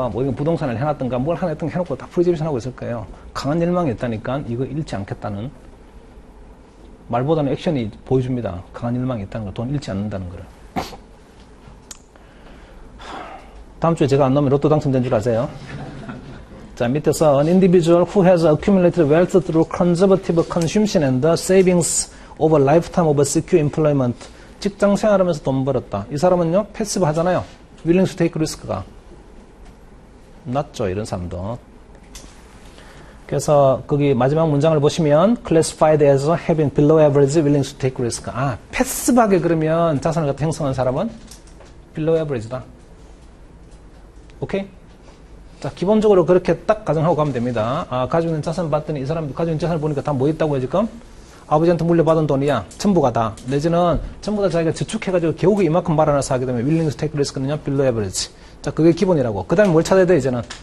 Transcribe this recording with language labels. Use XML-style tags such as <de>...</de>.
<ko>뭐 이거 부동산을 해놨던가 뭘 하나 했던 해놓고 다 프리저베이션 하고 있을 거예요. 강한 열망이 있다니까 이거 잃지 않겠다는. 말보다는 액션이 보여줍니다. 강한 열망이 있다는 걸. 돈 잃지 않는다는 거를. 다음 주에 제가 안 넣으면 로또 당첨된 줄 아세요? 자, 밑에서</ko> <en>an individual who has accumulated wealth through conservative consumption and savings over a lifetime of secure employment.</en> <ko>직장 생활하면서 돈 벌었다. 이 사람은요, 패시브 하잖아요.</ko> <en>willing to take risk</en> <ko>가 낮죠, 이런 사람도. 그래서 거기 마지막 문장을 보시면</ko> <en>classified as having below average willing to take risk.</en> <ko>아, 패시브하게 그러면 자산을 갖다 형성한 사람은 below average다. 오케이? 자, 기본적으로 그렇게 딱 가정하고 가면 됩니다. 아, 가지고 있는 자산 봤더니 이 사람 가지고 있는 자산을 보니까 다 뭐 있다고요, 지금? 아버지한테 물려받은 돈이야. 전부가 다. 내지는 전부 다 자기가 저축해가지고 겨우 이만큼 말아놔서 하게 되면</ko> <en>willing to take risk</en> <ko>는요, below average. 자, 그게 기본이라고. 그 다음에 뭘 찾아야 돼, 이제는?</ko>